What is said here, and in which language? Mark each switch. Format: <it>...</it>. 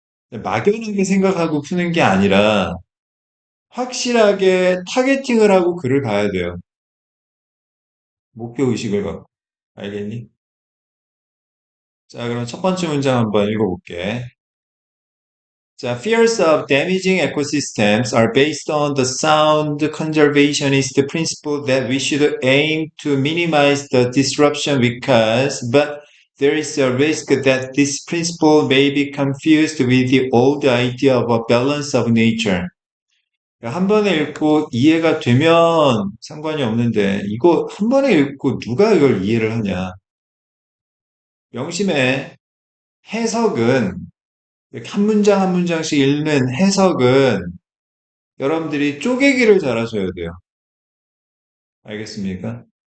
<ko>막연하게 생각하고 푸는 게 아니라 확실하게 타겟팅을 하고 글을 봐야 돼요. 목표 의식을 갖고. 알겠니? 자, 그럼 첫 번째 문장 한번 읽어볼게.</ko> <en>자, fears of damaging ecosystems are based on the sound conservationist principle that we should aim to minimize the disruption because, but there is a risk that this principle may be confused with the old idea of a balance of nature.</en> <ko>한 번에 읽고 이해가 되면 상관이 없는데, 이거 한 번에 읽고 누가 이걸 이해를 하냐. 명심해. 해석은, 이렇게 한 문장 한 문장씩 읽는 해석은 여러분들이 쪼개기를 잘하셔야 돼요. 알겠습니까?</ko>